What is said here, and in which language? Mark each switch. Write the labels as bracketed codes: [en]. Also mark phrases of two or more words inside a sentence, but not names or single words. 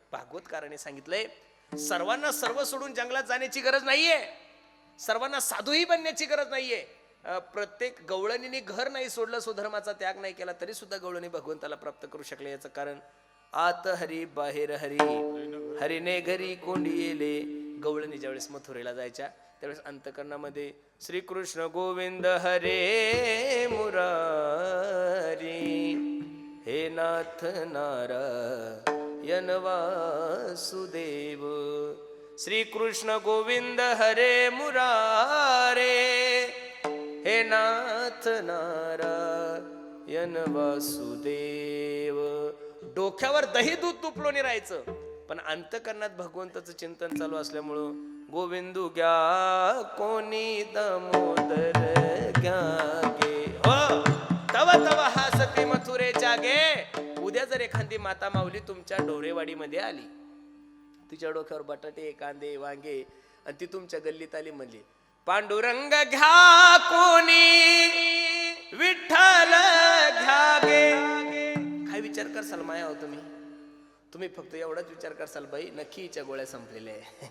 [mr] भागवतकाराने सांगितलंय सर्वांना सर्व सोडून जंगलात जाण्याची गरज नाहीये, सर्वांना साधूही बनण्याची गरज नाहीये. प्रत्येक गवळणीने घर नाही सोडलं, स्वधर्माचा त्याग नाही केला तरी सुद्धा गवळणी भगवंताला प्राप्त करू शकले. याचं कारण आत हरी बाहेर हरी, हरीने घरी कोंडी येले. गवळणी ज्यावेळेस मथुरेला जायच्या त्यावेळेस अंतकरणामध्ये [sa] श्रीकृष्ण गोविंद हरे मुरारी, हे नाथ नारायण वासुदेव. श्रीकृष्ण गोविंद हरे मुरारे, हे नाथ नारायण वासुदेव. [mr] डोक्यावर दही दूध तुपलो नाही राहायचं, पण अंतकरणात भगवंताचं चिंतन चालू असल्यामुळं गोविंदू घ्या कोणी दामोदर घ्या गे, हो तव तव हासती मथुरे जागे. उद्या जर एखादी माता माऊली तुमच्या ढोरेवाडीमध्ये आली, तिच्या डोक्यावर बटाटे कांदे वांगे, आणि ती तुमच्या गल्लीत आली म्हणली पांडुरंग घ्या कोणी विठ्ठल घ्या गे, काय विचार करसाल माया हो तुम्ही फक्त एवढाच विचार करसाल, बाई नक्की हिच्या गोळ्या संपलेल्या आहे.